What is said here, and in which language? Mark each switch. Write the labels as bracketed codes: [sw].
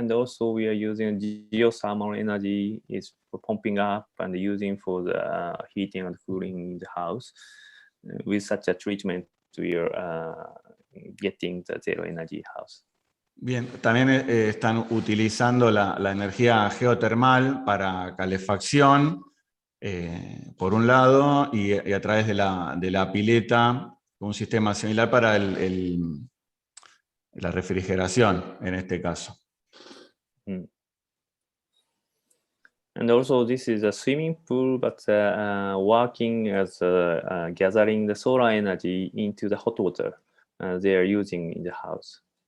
[en] And also we are using geothermal energy is for pumping up and using for the heating and cooling in the house. With such a treatment, we are getting the zero energy house. [es] Bien, también están utilizando la energía geotermal para calefacción, por un lado, y a través de la pileta, un sistema similar para la refrigeración, en este caso. [en] And also this is a swimming pool, but working as gathering the solar energy into the hot water they are using in the house.